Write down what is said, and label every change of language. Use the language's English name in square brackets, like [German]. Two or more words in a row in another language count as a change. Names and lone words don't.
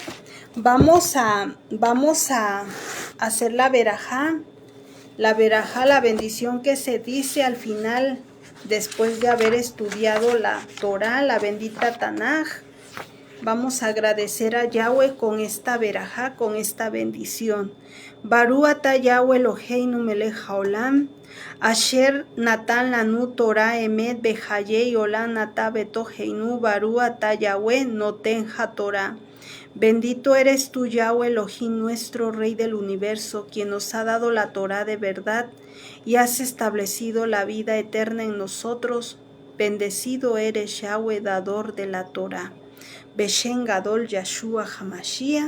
[Spanish] Vamos a hacer la verajá, la bendición que se dice al final, después de haber estudiado la Torah, la bendita Tanaj. Vamos a agradecer a Yahweh con esta verajá, con esta bendición. [Hebrew] ברוך אתה יהוה אלוהינו מלך העולם, אשר נתן לנו תורה אמת בחיי עולם נטע בתוכנו, ברוך אתה יהוה נותן התורה. [Spanish] Bendito eres tú, Yahweh Elohim, nuestro Rey del universo, quien nos ha dado la Torah de verdad y has establecido la vida eterna en nosotros. Bendecido eres, Yahweh, dador de la Torah. [Hebrew] בשם גדול ישוע המשיח.